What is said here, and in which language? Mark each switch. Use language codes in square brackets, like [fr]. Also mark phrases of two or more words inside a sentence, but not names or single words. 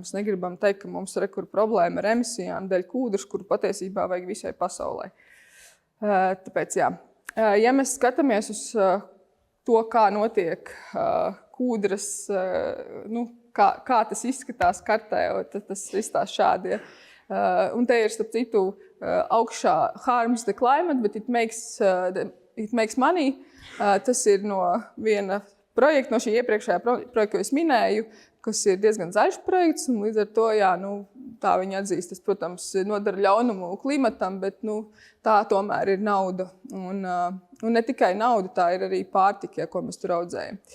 [lv] Mēs negribam teikt, ka mums ir problēma ar emisijām dēļ kūdras, kuru patiesībā vajag visai pasaulē. Tāpēc, ja mēs skatāmies uz to, kā notiek kūdras, kā tas izskatās kartē, tad tas izstās šādi. Ja. Un te ir, starp citu, augšā [en] harms the climate, but it makes money. [lv] Tas ir no viena projekta, no šī iepriekšējā projekta, ko es minēju, kas ir diezgan zaļš projekts, un līdz ar to, tā viņi atzīst, tas, protams, nodara ļaunumu klimatam, bet tā tomēr ir nauda. Un ne tikai nauda, tā ir arī pārtika, ko mēs tur audzējam.